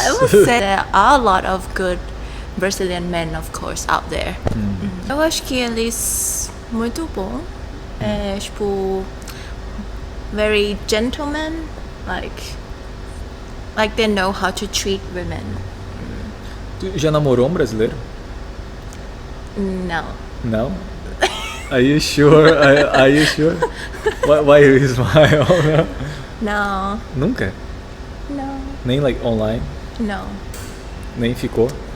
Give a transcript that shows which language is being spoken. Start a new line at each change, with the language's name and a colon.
English: I would say there are a lot of good Brazilian men, of course, out there.
Portuguese: Eu acho que eles muito bom.
English: Tipo, very gentleman, like they know how to treat women.
Portuguese: Tu já namorou um brasileiro? Não.
English: Não? Are you sure? Are you sure? Why you smile?
Portuguese: Não. Nunca? Não.
English: Nem like online?
Portuguese: Não. Nem ficou?